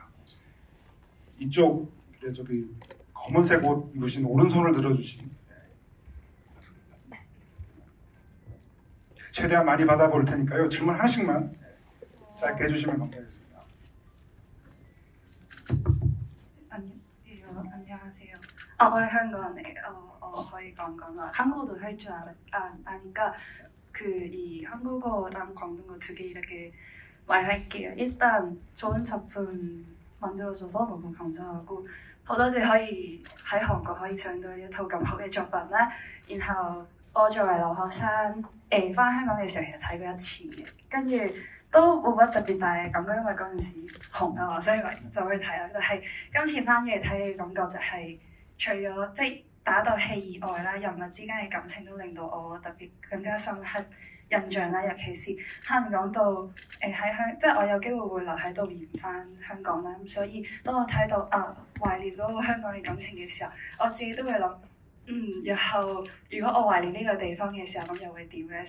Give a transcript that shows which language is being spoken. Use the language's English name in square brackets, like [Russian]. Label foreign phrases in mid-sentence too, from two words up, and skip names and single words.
[Korean] 이쪽 저기 검은색 옷 입으신 오른손을 들어주신, 최대한 많이 받아볼 테니까요. 질문 하나씩만 짧게 해주시면 감사하겠습니다. 안녕하세요. [Cantonese] 我係香港人嚟嘅，我可以講啦。 [Korean] 한국어도 할 줄 아니까 이 한국어랑 광동어 두 개 이렇게 말할게요. 일단 좋은 작품 만들어줘서 너무 감사하고 [Cantonese] 好多謝可以喺韓國可以上到呢一套咁好嘅作品啦。然後我作為留學生，翻香港嘅時候其實睇過一次嘅，跟住都冇乜特別大嘅感覺，因為嗰陣時紅啊嘛，所以就去睇啦。但係今次翻咗嚟睇嘅感覺就係，除咗即係打鬥戲以外啦，人物之間嘅感情都令到我特別更加深刻印象啦。尤其是可能講到即係我有機會會留喺度演翻香港啦，咁所以當我睇到懷念到香港嘅感情嘅時候，我自己都會諗，日後如果我懷念呢個地方嘅時候，咁又會點咧？